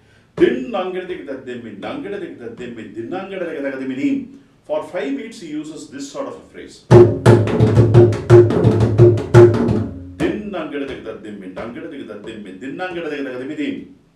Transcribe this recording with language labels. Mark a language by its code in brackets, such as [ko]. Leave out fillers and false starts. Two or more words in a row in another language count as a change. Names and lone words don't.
[en] Din nangadadiki dadimmi, nangadadiki dadimmi, din nangadadiki dadimmi. For 5 beats he uses this sort of a phrase. Din nangadadiki dadimmi, nangadadiki dadimmi, din nangadadiki dadimmi.